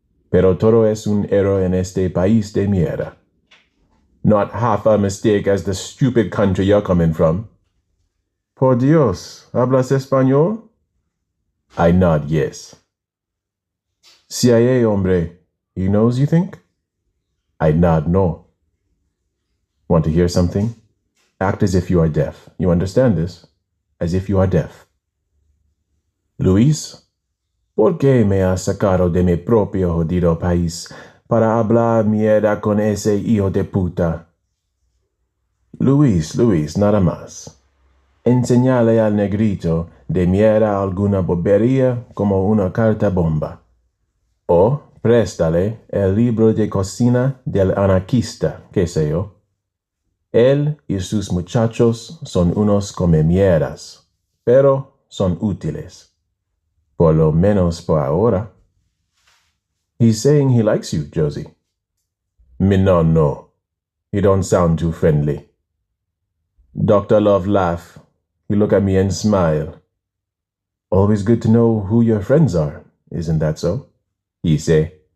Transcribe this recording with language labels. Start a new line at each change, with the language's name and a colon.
Spanish: Pero todo es un error en este país de mierda.
English: Not half a mistake as the stupid country you're coming from.
Spanish: Por Dios, ¿hablas español?
English: I nod yes. CIA, hombre. He knows, you think? I nod no. Want to hear something? Act as if you are deaf. You understand this? As if you are deaf.
Spanish: Luis, ¿por qué me has sacado de mi propio jodido país para hablar mierda con ese hijo de puta? Luis, nada más. Enseñale al negrito de mierda alguna bobería como una carta bomba. O préstale el libro de cocina del anarquista, qué sé yo. Él y sus muchachos son unos comemieras, pero son útiles. Por lo menos por ahora.
English: He's saying he likes you, Josie. Me no. You don't sound too friendly. Dr. Love laughed. He looked at me and smiled. Always good to know who your friends are, isn't that so? He say.